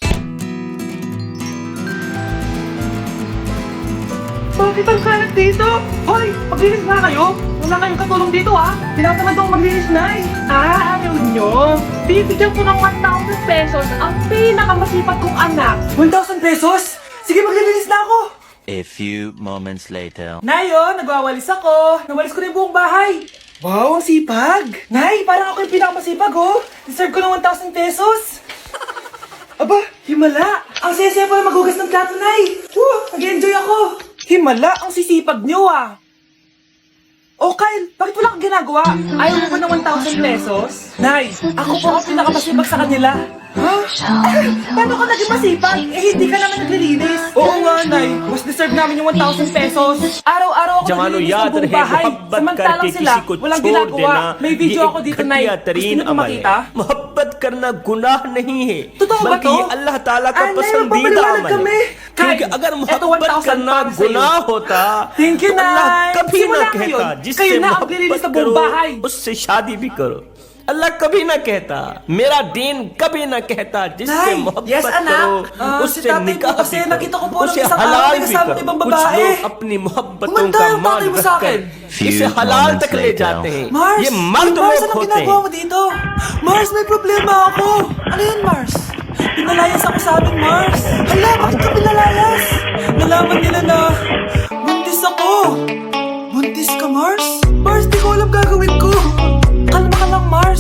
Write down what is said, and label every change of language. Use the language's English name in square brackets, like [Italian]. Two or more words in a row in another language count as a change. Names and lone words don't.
[Filipino] Bakit ang kalat dito? Hoy, maglinis na kayo. Wala kayong katulong dito, ha? Tinatamad akong maglinis na eh. Ayaw nyo? Bibigyan ko ng 1,000 pesos ang pinakamasipag kong anak. 1,000 pesos? Sige, maglilinis na ako. [English] A few moments later. [Filipino] Nayo, nagwawalis ako. Nawalis ko na yung buong bahay. Wow, ang sipag. Nay, parang ako yung pinakamasipag, oh. Deserve ko ng 1,000 pesos. Aba, himala. Ang saya-saya pala maghugas ng plato, Nay. Nag-enjoy ako. Himala, ang sisipag niyo, ah. Oh, Kyle, bakit wala kang ginagawa? Ayaw mo ba ng 1,000 pesos? Nay, ako po ang pinakamasipag sa kanila. Ha? Paano ka naging masipag? Eh, hindi ka naman naglilinis. Oo nga, Nay. Mas deserve namin yung 1,000 pesos. Araw-araw ako naglilinis ng buong bahay. Samantalang sila, walang ginagawa. May video ako dito, Nay. Gusto niyo ko makita? [Hindi] मोहब्बत करना गुनाह नहीं है [Filipino] Totoo ba [Hindi] बल्कि [Filipino] to? [Hindi] ये अल्लाह ताला का [Filipino] Nay, [Hindi] पसंदीदा [Filipino] magpapaliwanag [Hindi] अमल [Filipino] kami. [Hindi] है क्योंकि [Filipino] Kyle, [Hindi] अगर [Filipino] eto [Hindi] मोहब्बत [Filipino] 1,000 [Hindi] करना [Filipino] para sa'yo. [Hindi] गुनाह होता [English] Thank you, [Hindi] तो अल्लाह [Filipino] Nay. [Hindi] कभी ना [Filipino] Simula [Hindi] कहता [Filipino] ngayon, [Hindi] जिससे [Filipino] kayo na ang [Hindi] मोहब्बत [Filipino] glilinis sa buong [Hindi] करो [Filipino] bahay. [Hindi] उससे शादी भी करो अल्लाह कभी ना कहता मेरा दीन कभी ना कहता जिससे [Filipino] Nay, [Hindi] मोहब्बत [Filipino] yes, anak. [Hindi] करो [Filipino] Si [Hindi] उससे [Filipino] tatay [Hindi] निकाह [Filipino] po kasi [Hindi] भी [Filipino] nakita ko po [Hindi] करो [Filipino] nung [Hindi] उसे [Filipino] isang araw [Hindi] हलाल [Filipino] may [Hindi] भी [Filipino] kasama [Hindi] करो [Filipino] ibang [Hindi] कुछ [Filipino] babae. [Hindi] लोग अपनी मोहब्बतों [Filipino] Kumanta [Hindi] का [Filipino] yung [Hindi] मान [Filipino] tatay mo sa [Hindi] रखकर [Filipino] akin. [English] Few [Hindi] इसे हलाल [English] moments [Hindi] तक ले [English] later. [Hindi] जाते हैं [Filipino] Mars! [Hindi] ये मर्द [Filipino] Mars, [Hindi] लोग [Filipino] anong [Hindi] होते [Filipino] ginagawa [Hindi] हैं [Filipino] mo dito? Mars, may problema ako. Ano yun, Mars? Pinalayas ako sa amin, Mars. Hala, bakit ka pinalayas? Nalaman nila na buntis ako. Buntis ka, Mars? Mars, di ko alam gagawin ko. Kalma ka lang, Mars.